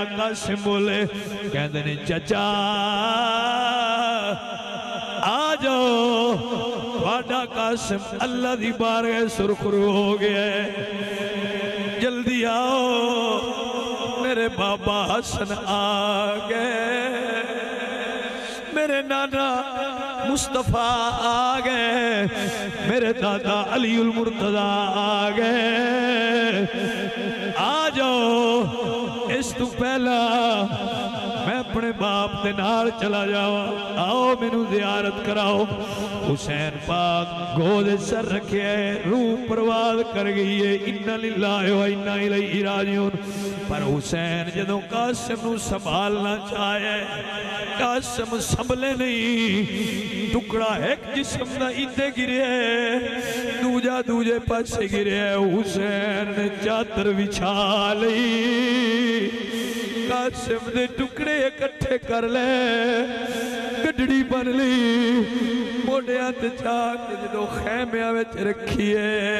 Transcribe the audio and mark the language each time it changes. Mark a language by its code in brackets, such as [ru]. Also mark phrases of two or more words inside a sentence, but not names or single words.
[pa] قاسم بولے کہندے نے چاچا آ جاؤ واڈا قاسم اللہ دی بارگاہ سرخرو ہو گیا ہے، جلدی آؤ میرے بابا حسن آ گئے، میرے نانا مصطفیٰ آ گئے، میرے دادا علی المرتضیٰ آ گئے. آ جاؤ اس توں پہلاں میں اپنے باپ دے نال چلا جاواں. آؤ مینوں زیارت کراؤ. حسین پاک گود سر رکھے روح پرواز کر گئی ہے. [ar] إنا لله وإنا إليه راجعون. [pa] پر حسین جدوں قاسم نوں سنبھالنا چاہے قاسم سنبھلے نہیں. ٹکڑا اک جسم دا ایتھے گرے دوجا دوجے پاسے گرے. حسین نے چادر وچھا لئی قاسم دے ٹکڑے اکٹھے کر لے گڈی بنا لئی موڈھیاں تے چک جو خیمیاں وچ رکھیے.